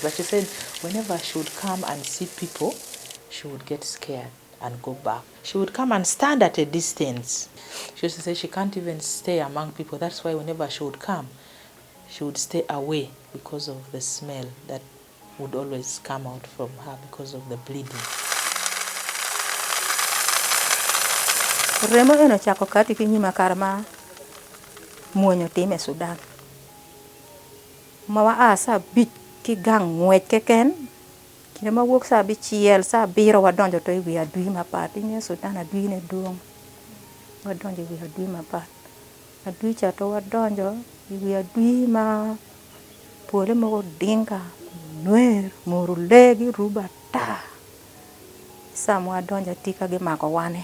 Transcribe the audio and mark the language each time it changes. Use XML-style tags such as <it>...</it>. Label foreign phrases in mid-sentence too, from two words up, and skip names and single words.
<en>But she said whenever she would come and see people, she would get scared and go back. She would come and stand at a distance. She used to say she can't even stay among people. That's why whenever she would come, she would stay away because of the smell that would always come out from her because of the bleeding.</en> <ach>Remo eno chako kati kinyima karma muonyo time Sudan. Mawa asa bit ki gang ngwech keken. Kine ma wuok sa bichiel sa biro wadonjo to iwi adui mapat. Inye Sudan adui ne duong. Wadonjo iwi adui mapat. Adui cha to wadonjo iwi adui ma pole mo dinka nwer morulegi rubata. Sa mo wadonjo tika gi mako wane.</ach>